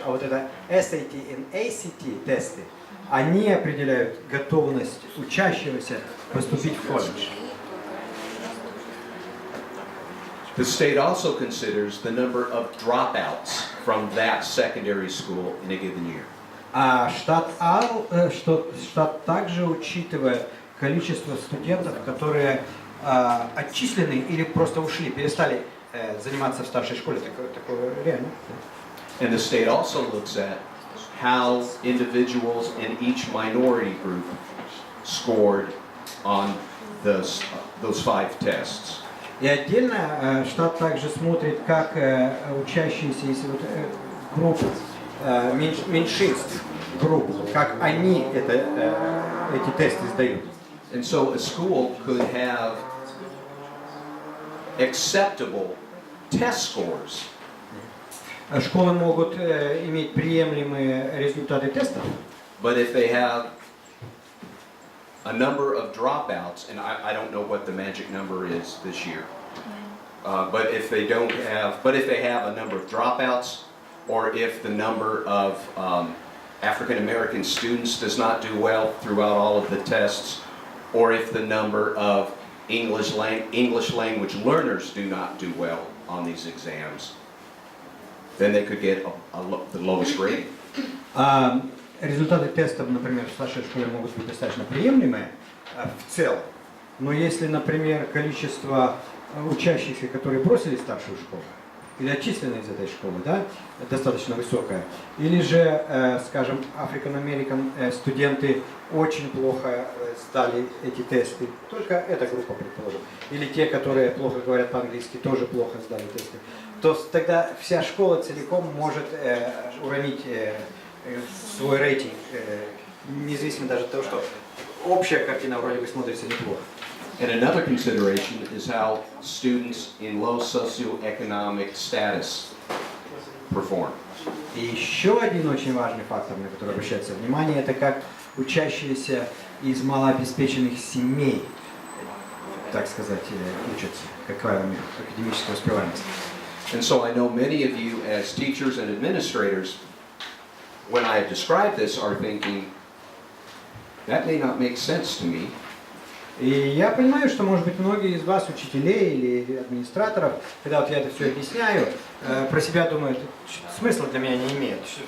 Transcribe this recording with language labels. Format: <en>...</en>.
<ru>А вот это SAT и ACT тесты, они определяют готовность учащегося поступить в колледж.</ru> <en>The state also considers the number of dropouts from that secondary school in a given year.</en> <ru>А штат также учитывает количество студентов, которые отчислены или просто ушли, перестали заниматься в старшей школе. Такое реально.</ru> <en>And the state also looks at how individuals in each minority group scored on those 5 tests.</en> <ru>И отдельно штат также смотрит, как учащиеся из групп меньшинств, групп, как они эти тесты сдают.</ru> <en>And so a school could have acceptable test scores.</en> <ru>Школы могут иметь приемлемые результаты тестов.</ru> <en>But if they have a number of dropouts, and I don't know what the magic number is this year, but if they have a number of dropouts, or if the number of African American students does not do well throughout all of the tests, or if the number of English language learners do not do well on these exams, then they could get the lowest grade.</en> <ru>Результаты тестов, например, в старшей школе могут быть достаточно приемлемые в целом. Но если, например, количество учащихся, которые бросили старшую школу, или отчислены из этой школы, да, достаточно высокое, или же, скажем, African-American студенты очень плохо сдали эти тесты, только эта группа, предположим, или те, которые плохо говорят по-английски, тоже плохо сдали тесты, то тогда вся школа целиком может уронить свой рейтинг, независимо даже от того, что общая картина вроде бы смотрится неплохо.</ru> <en>And another consideration is how students in low socioeconomic status perform.</en> <ru>И еще один очень важный фактор, на который обращается внимание, это как учащиеся из малообеспеченных семей, так сказать, учатся, какая у них академическая успеваемость.</ru> <en>And so I know many of you as teachers and administrators, when I have described this, are thinking, that may not make sense to me.</en> <ru>И я понимаю, что, может быть, многие из вас, учителей или администраторов, когда вот я это все объясняю, про себя думают, смысла для меня не имеет.</ru>